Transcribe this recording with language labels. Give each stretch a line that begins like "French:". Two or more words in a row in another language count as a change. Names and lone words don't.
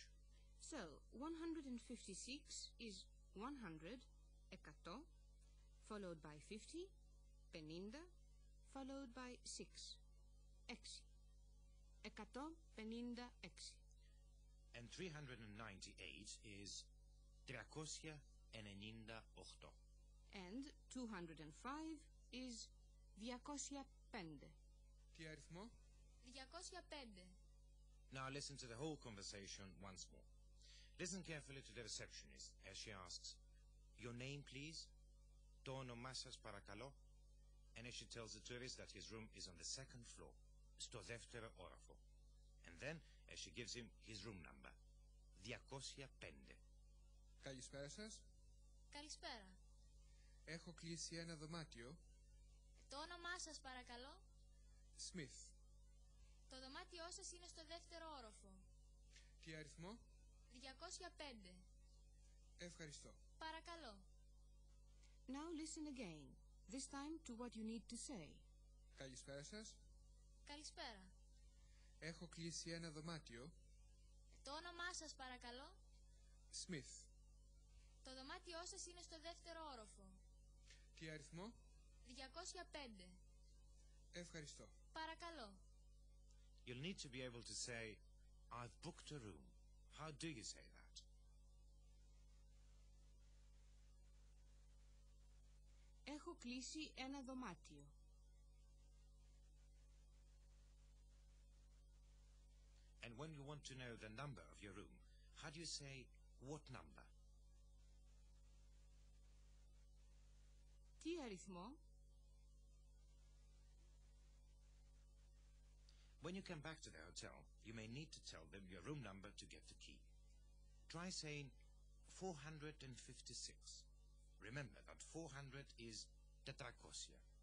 English: So, 156 is 100, 100, followed by 50, 50, followed by 6, 6. 156. And 398 is 398. And 205 is 205.
Greek: Τι αριθμό? 205.
English: Now listen to the whole conversation once more. Listen carefully to the receptionist as she asks, "Your name, please?
Greek: Το όνομά σας παρακαλώ?"
English: And as she tells the tourist that his room is on the second floor,
Greek: στο δεύτερο όροφο.
English: And then as she gives him his room number, 205.
Greek: Καλησπέρα σας. Καλησπέρα. Έχω κλείσει ένα δωμάτιο. Το όνομά σας παρακαλώ? Smith. Το δωμάτιό σας είναι στο δεύτερο όροφο. Τι αριθμό? 205. Ευχαριστώ. Παρακαλώ.
English: Now listen again, this time to what you need to say.
Greek: Καλησπέρα σας. Καλησπέρα. Έχω κλείσει ένα δωμάτιο. Το όνομά σας παρακαλώ? Smith. Το δωμάτιό σας είναι στο δεύτερο όροφο. Τι αριθμό? 205. Ευχαριστώ. Παρακαλώ.
English: You'll need to be able to say, "I've booked a room." How do you say that?
Greek: Έχω κλείσει ένα δωμάτιο.
English: And when you want to know the number of your room, how do you say, "What number?"
Greek: Τι αριθμό?
English: When you come back to the hotel, you may need to tell them your room number to get the key. Try saying 456. Remember that 400 is 400.